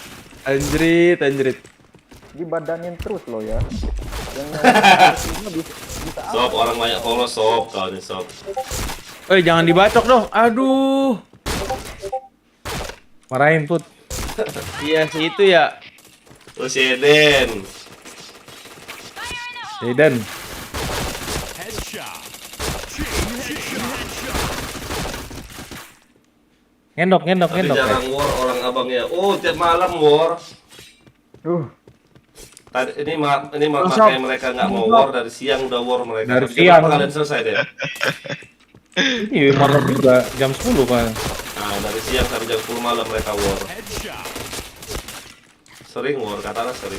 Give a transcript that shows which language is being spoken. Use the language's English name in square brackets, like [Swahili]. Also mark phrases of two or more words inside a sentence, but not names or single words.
[Indonesian] Anjrit. Dibadanin terus lo ya. Yang bisa Sob, orang banyak follow sob, kau nih sob. Jangan dibacok dong. Aduh. Marahin Put. Iya sih itu ya. Oh si Eden. Headshot. [English] Chain headshot. [Indonesian] Ngendok. Tapi jarang war orang abangnya. Oh, tiap malam war. Tadi ini makanya mereka nggak mau war dari siang udah war mereka. Dari Tapi siang. kenapa kalian selesai deh? Ini malam juga jam 10 kan. Nah, dari siang sampai jam 10 malam mereka war. Sering war, katanya sering.